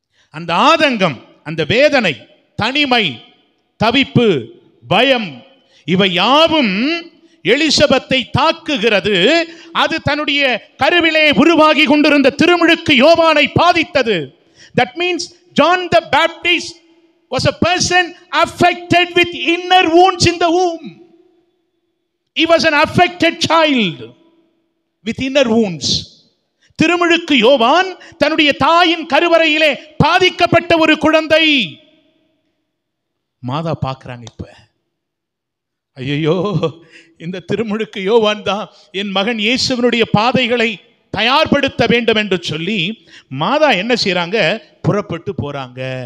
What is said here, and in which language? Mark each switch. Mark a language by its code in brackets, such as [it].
[ta] அந்த ஆதங்கம், அந்த வேதனை, தனிமை, தவிப்பு, பயம், இவை யாவும் எலிசபெத்தை தாக்குகிறது. அது தன்னுடைய கருவிலே உருவாகி கொண்டிருந்த திருமுழுக்கு யோவானை பாதித்தது. [en] That means John the Baptist was a person affected with inner wounds in the womb. He was an affected child with inner wounds. [ta] திருமுழுக்கு யோவான் தன்னுடைய தாயின் கருவறையிலே பாதிக்கப்பட்ட ஒரு குழந்தை. மாதா பார்க்கறாங்க, இப்ப ஐயோ இந்த திருமுழுக்கு யோவான் தான் என் மகன் இயேசுவினுடைய பாதைகளை தயார்படுத்த வேண்டும் என்று சொல்லி மாதா என்ன செய்யறாங்க, புறப்பட்டு போறாங்க.